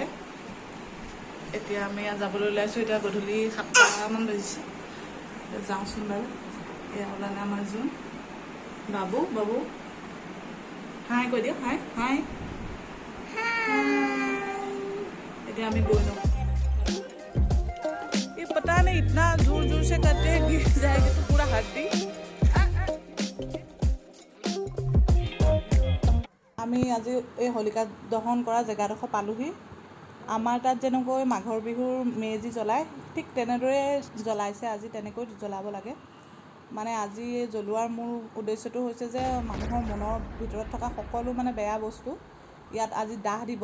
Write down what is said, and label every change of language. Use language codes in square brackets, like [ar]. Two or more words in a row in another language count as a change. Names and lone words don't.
[as] এতিয়া আমি ইয়াত যাবলৈ ওলাইছোঁ। এতিয়া গধূলি 7টামান বাজিছে। যাওঁচোন বাৰু। এয়া ওলালে আমাৰ জোন বাবু। বাবু হাই কৈ দিয়ক, হাই হাই। এতিয়া আমি গৈ লওঁ। [hi] ये पता नहीं इतना जोर जोर से करते हैं गिर जाएगा तो पूरा हड्डी। [as] আমি আজি এই হোলিকা দহন কৰা জেগাডোখৰ পালোহি। আমাৰ তাত যেনেকৈ মাঘৰ বিহুৰ মেজি জ্বলায়, ঠিক তেনেদৰে জ্বলাইছে আজি। তেনেকৈ জ্বলাব লাগে। মানে আজি জ্বলোৱাৰ মূল উদ্দেশ্যটো হৈছে যে মানুহৰ মনৰ ভিতৰত থকা সকলো মানে বেয়া বস্তু ইয়াত আজি দাহ দিব।